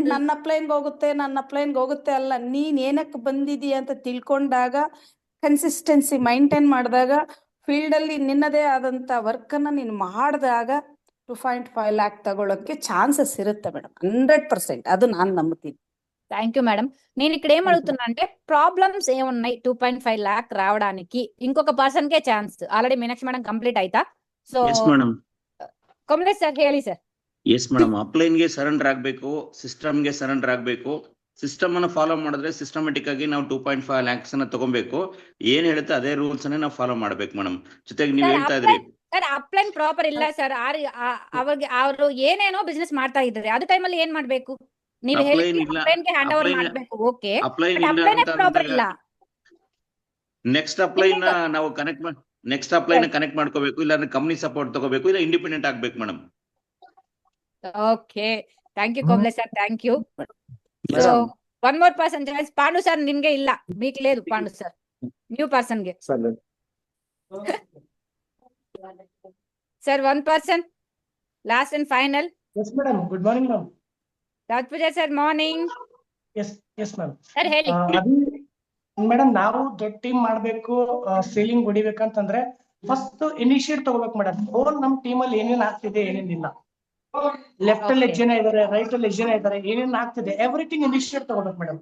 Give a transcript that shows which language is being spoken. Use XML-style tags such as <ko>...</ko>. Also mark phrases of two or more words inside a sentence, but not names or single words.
<kn>ನನ್ನ ಅಪ್ಲೈನ್ಗೆ ಹೋಗುತ್ತೆ ಅಲ್ಲ, ನೀನ್ ಏನಕ್ಕೆ ಬಂದಿದೀಯ ಅಂತ ತಿಳ್ಕೊಂಡಾಗ,</kn> <en>consistency maintain</en> <kn>ಮಾಡಿದಾಗ, ಫೀಲ್ಡ್ ಅಲ್ಲಿ ನಿನ್ನದೇ ಆದಂತ ವರ್ಕ್ ಅನ್ನ ನೀನು ಮಾಡಿದಾಗ 2.5 ಲ್ಯಾಕ್ ತಗೊಳ್ಳೋಕೆ ಚಾನ್ಸಸ್ ಇರುತ್ತೆ ಮೇಡಮ್. 100% ಅದು ನಾನು ನಂಬುತ್ತೀನಿ.</kn> <en>thank you madam.</en> <te>నేను ఇక్కడ ఏం అడుగుతున్నా అంటే ప్రాబ్లమ్స్ ఏమున్నాయి 2.5 లాక్ రావడానికి? ఇంకొక పర్సన్ కే ఛాన్స్. ఆల్రెడీ మీనాక్షి మేడం</te> <kn>ಕಂಪ್ಲೀಟ್ ಆಯ್ತಾ? ಸೊ</kn> <en>yes madam.</en> <kn>ಕಮಲೇಶ್ ಸರ್ ಹೇಳಿ ಸರ್.</kn> <en>yes madam,</en> <kn>ಅಪ್ಲೈನ್ಗೆ ಸರೆಂಡರ್ ಆಗಬೇಕು, ಸಿಸ್ಟಮ್ಗೆ ಸರೆಂಡರ್ ಆಗಬೇಕು. ಸಿಸ್ಟಮ್ ಅನ್ನು ಫಾಲೋ ಮಾಡಿದ್ರೆ ಸಿಸ್ಟಮೆಟಿಕ್ ಆಗಿ ನಾವು 2.5 ಲ್ಯಾಕ್ಸ್ ಅನ್ನ ತಗೊಬೇಕು. ಏನ್ ಹೇಳುತ್ತೆ ಅದೇ ರೂಲ್ಸ್ ಅನ್ನೇ ನಾವು ಫಾಲೋ ಮಾಡ್ಬೇಕು ಮೇಡಮ್. ಜೊತೆಗೆ ನೀವು ಹೇಳ್ತಾ ಇದ್ರಿ ಸರ್</kn> <en>upline proper</en> <kn>ಇಲ್ಲ ಸರ್, ಅವಾಗ ಅವರು ಏನೇನೋ ಬಿಸ್ನೆಸ್ ಮಾಡ್ತಾ ಇದ್ದಾರೆ, ಅದು ಟೈಮಲ್ಲಿ ಏನ್ ಮಾಡ್ಬೇಕು? ನೀವು ಹೇಳಿ ಅಪ್ಲೈನ್ಗೆ</kn> <en>hand over</en> <kn>ಮಾಡಬೇಕು, ಓಕೆ, ಅಪ್ಲೈನ್</kn> <en>upline proper</en> <kn>ಇಲ್ಲ.</kn> <en>next upline</en> <kn>ನಾವು</kn> <en>next upline</en> <kn>ಕನೆಕ್ಟ್ ಮಾಡ್ಕೋಬೇಕು, ಇಲ್ಲಾಂದ್ರೆ</kn> <en>company support</en> <kn>ತಗೋಬೇಕು, ಇಲ್ಲ ಇಂಡಿಪೆಂಡೆಂಟ್ ಆಗ್ಬೇಕು ಮೇಡಮ್.</kn> <en>okay, thank you</en> <kn>ಕೋಮಲೇಶ್ ಸರ್,</kn> <en>thank you.</en> <kn>సో</kn> <en>1 more person</en> <kn>ಜಾಯ್ಸ್. ಪಾಂಡು ಸರ್ ನಿಮ್ಗೆ ಇಲ್ಲ,</kn> <te>మీకు లేదు పాండు సార్,</te> <en>new person</en> <te>ಗೆ.</te> <en>sir 1 person last and final. Yes, madam. Good morning, ma'am. ರಾಜಪೂಜಾ ಸರ್ ಮಾರ್ನಿಂಗ್. Yes, ma'am.</en> <kn>ಸರ್ ಹೇಳಿ. ಮೇಡಮ್ ನಾವು ದೊಡ್ಡ ಟೀಮ್ ಮಾಡ್ಬೇಕು, ಸೇಲಿಂಗ್ ಹೊಡಿಬೇಕಂತಂದ್ರೆ</kn> <en>first initiate</en> <kn>ತಗೋಬೇಕು ಮೇಡಮ್. ನಮ್ ಟೀಮ್ ಅಲ್ಲಿ ಏನೇನ್ ಆಗ್ತಿದೆ ಏನೇನಿಲ್ಲ, ಲೆಫ್ಟ್ ಅಲ್ಲಿ ಎಷ್ಟು ಜನ ಇದಾರೆ, ರೈಟ್ ಅಲ್ಲಿ ಎಷ್ಟು ಜನ ಇದಾರೆ, ಏನೇನ್ ಆಗ್ತಿದೆ,</kn> <en>everything initiate</en> <kn>ತಗೋಬೇಕು ಮೇಡಮ್.</kn>